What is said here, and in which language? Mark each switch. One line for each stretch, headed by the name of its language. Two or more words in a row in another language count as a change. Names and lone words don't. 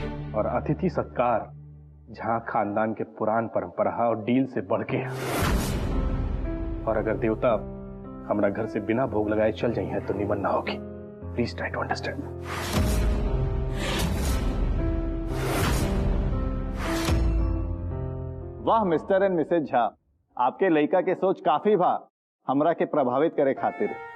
Bhojpuri: और अतिथि सत्कार झा खानदान के पुरान परंपरा और डील से बढ़ के है। और अगर देवता हमारा घर से बिना भोग लगाए चल जाइए तो निमन ना होगी।
English: please try to understand.
Bhojpuri: वाह
English: Mister and Missus
Bhojpuri: झा, आपके लड़का के सोच काफी बा हमरा के प्रभावित करे खातिर।